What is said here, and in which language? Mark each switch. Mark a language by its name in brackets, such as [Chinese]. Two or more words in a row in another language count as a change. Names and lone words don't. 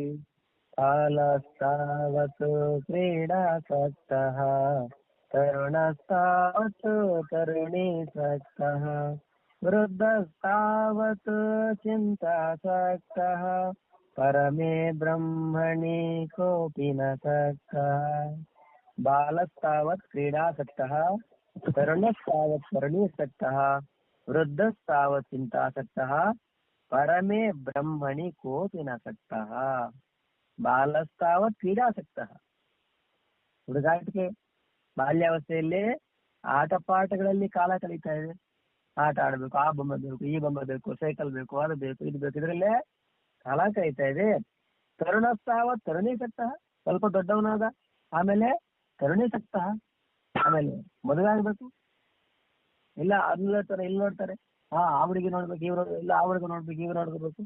[Sanskrit] बालस्तावत् क्रीडासक्तः तरुणस्तावत् तरुणीसक्तः वृद्धस्तावत् चिन्तासक्तः परमे ब्रह्मणि कोऽपि न सक्तः बालस्तावत् क्रीडासक्तः तरुणस्तावत् तरुणीसक्तः वृद्धस्तावत् चिन्तासक्तः परमे ब्रह्मणि कोऽपि न सक्तः ಬಾಲಸ್ತಾವತ್ ಕ್ರೀಡಾಸಕ್ತಃ [Kannada] ಹುಡುಗಾಟಿಕೆ ಬಾಲ್ಯಾವಸ್ಥೆಯಲ್ಲಿ ಆಟ ಪಾಠಗಳಲ್ಲಿ ಕಾಲ ಕಳೀತಾ ಇದೆ. ಆಟ ಆಡಬೇಕು, ಆ ಬೊಮ್ಮೆ ಬೇಕು, ಈ ಬೊಮ್ಮೆ ಬೇಕು, ಸೈಕಲ್ ಬೇಕು, ಅದು ಬೇಕು, ಇದು ಬೇಕು, ಇದರಲ್ಲೇ ಕಾಲ ಕಳೀತಾ ಇದೆ. [Sanskrit] ತರುಣಸ್ತಾವತ್ ತರುಣೀಸಕ್ತಃ [Kannada] ಸ್ವಲ್ಪ ದೊಡ್ಡವನಾದ ಆಮೇಲೆ [Sanskrit] ತರುಣೀಸಕ್ತಃ [Kannada] ಆಮೇಲೆ ಮದುವೆ ಆಗ್ಬೇಕು, ಇಲ್ಲ ಅಲ್ಲಿ ನೋಡ್ತಾರೆ ಇಲ್ಲಿ ನೋಡ್ತಾರೆ, ಆ ಹುಡುಗಿ ನೋಡ್ಬೇಕು ಇವ್ರು, ಇಲ್ಲ ಆ ಹುಡುಗ ನೋಡ್ಬೇಕು ಇವ್ರು ನೋಡ್ಬೇಕು.